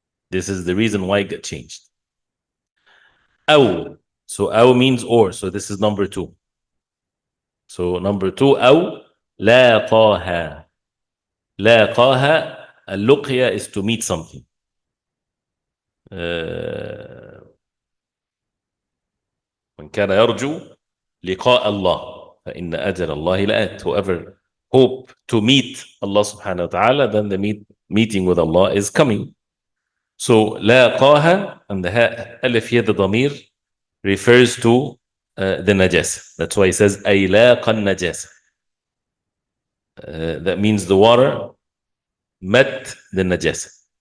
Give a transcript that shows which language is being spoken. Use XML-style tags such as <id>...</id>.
<en>This is the reason why it got changed.</en> <ar>أو.</ar> <en>So أو means or. So this is number 2. So number 2,</en> <ar>أو لاقاها.</ar> <en>لاقاها, اللقيا is to meet something.</en> <ar>من كان يرجو لقاء الله فإن أجل الله لآت.</ar> <en>Whoever hope to meet Allah subhanahu wa ta'ala, then the meeting with Allah is coming. So لاقاها, and the ألف here, the ضمير, refers to the najasa. That's why he says</en> <ar>أي لاقى النجاسة.</ar> <en>That means the water met the najasa.</en>